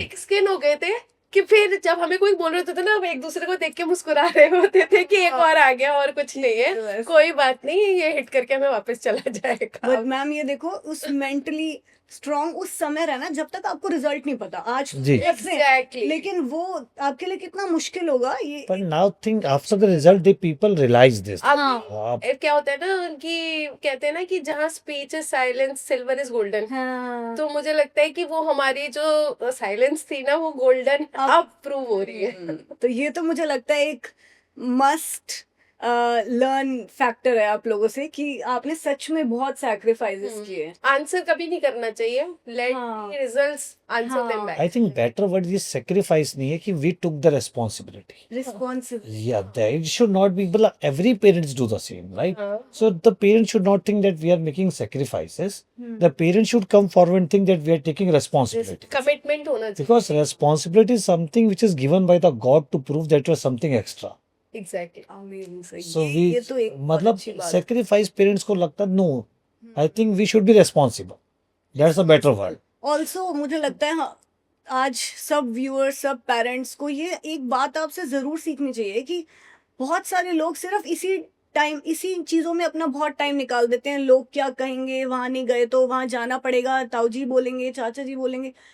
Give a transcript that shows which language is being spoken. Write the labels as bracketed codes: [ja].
[hi] एक स्किन हो गए थे कि फिर जब हमें कोई बोल रहे होते थे ना, हम एक दूसरे को देख के मुस्कुरा रहे होते थे कि एक और आ गया और कुछ नहीं है, कोई बात नहीं, ये हिट करके हमें वापस चला जाएगा. बट मैम ये देखो, उस मेंटली स्ट्रांग उस समय रहना जब तक आपको रिजल्ट नहीं पता। आज जी। रख रहे हैं, [en] exactly [hi] लेकिन वो आपके लिए कितना मुश्किल होगा ये। [en] But now think after the result, the people realize this. [hi] अब हाँ, क्या होता है ना कि कहते हैं ना कि जहाँ [en] Speech is silence silver is golden. [hi] हाँ, तो मुझे लगता है कि वो हमारी जो साइलेंस थी ना वो गोल्डन अब प्रूव हो रही है। तो ये तो मुझे लगता है एक मस्ट लर्न फैक्टर है आप लोगों से कि आपने सच में बहुत सैक्रिफाइसेस किए। आंसर कभी नहीं करना चाहिए, लेट हाँ। [en] results answer them [hi] हाँ। [en] Back. I think better word is sacrifice [hi] नहीं है कि [en] we took the responsibility. Responsible. Yeah, it should not be. But every parents do the same, right? So the parents should not think that we are making sacrifices. The parents should come forward and think that we are taking responsibility. [hi] Commitment होना चाहिए। [en] Because responsibility is something which is given by the God to prove that you are something extra. Exactly. Amazing. So [hi] ये तो एक बहुत मतलब अच्छी बात है। [en] sacrifice parents [hi] को लगता [en] no. I think we should be responsible. That's a better word. [hi] Also मुझे लगता है हाँ, आज सब व्यूअर्स सब पेरेंट्स को ये एक बात आपसे ज़रूर सीखनी चाहिए कि बहुत सारे लोग सिर्फ इसी चीज़ों में अपना बहुत टाइम निकाल देते हैं। लोग क्या कहेंगे, वहाँ नहीं गए तो वहाँ जाना पड़ेगा, ताऊ जी बोलेंगे, चाचा जी बोलेंगे।